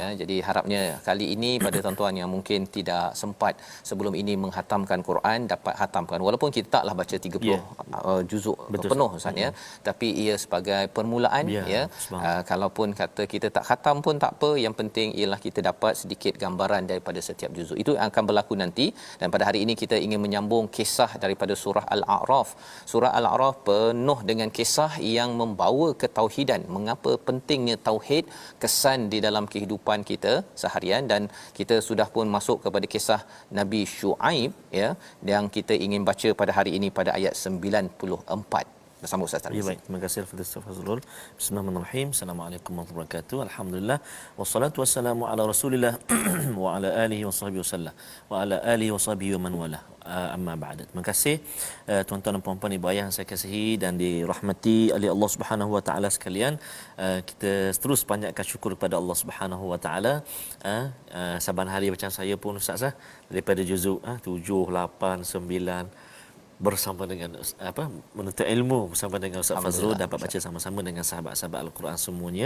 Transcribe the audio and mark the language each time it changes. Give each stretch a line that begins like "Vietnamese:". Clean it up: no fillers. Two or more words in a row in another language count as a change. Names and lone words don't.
Malay: Jadi harapnya kali ini pada tuan-tuan yang mungkin tidak sempat sebelum ini menghatamkan Quran dapat hatamkan, walaupun kita taklah baca 30 juzuk penuh Ustaz ya, tapi ia sebagai permulaan ya. Kalaupun kata kita tak khatam pun tak apa, yang penting ialah kita dapat sedikit gambaran daripada setiap juzuk. Itu akan berlaku nanti, dan pada hari ini kita ingin menyambung kisah daripada surah Al-A'raf. Surah Al-A'raf penuh dengan kisah yang membawa ketauhidan. Mengapa pentingnya tauhid, kesan di dalam kehidupan kita seharian, dan kita sudah pun masuk kepada kisah Nabi Syuaib ya, yang kita ingin baca pada hari ini pada ayat 94 bersama Ustaz Tarmizi. Baik, terima kasih Al-Fatihah Fazrul.
Arabic: بسم الله الرحمن الرحيم. السلام عليكم ورحمة الله وبركاته. الحمد لله والصلاة والسلام على رسول الله وعلى آله وصحبه وسلم وعلى آله وصحبه ومن والى. أما بعد.
Malay: Terima kasih tuan-tuan dan puan-puan ibu ayah yang saya kasihi dan dirahmati oleh Allah
Arabic: سبحانه وتعالى
Malay: sekalian. Kita terus banyakkan syukur kepada Allah
Arabic: سبحانه وتعالى.
Malay: Saban hari macam saya pun Ustaz daripada juzuk 7, 8, 9 bersama dengan menuntut ilmu bersama dengan Ustaz Fazrul, dapat baca sama-sama dengan sahabat-sahabat Al-Quran semuanya.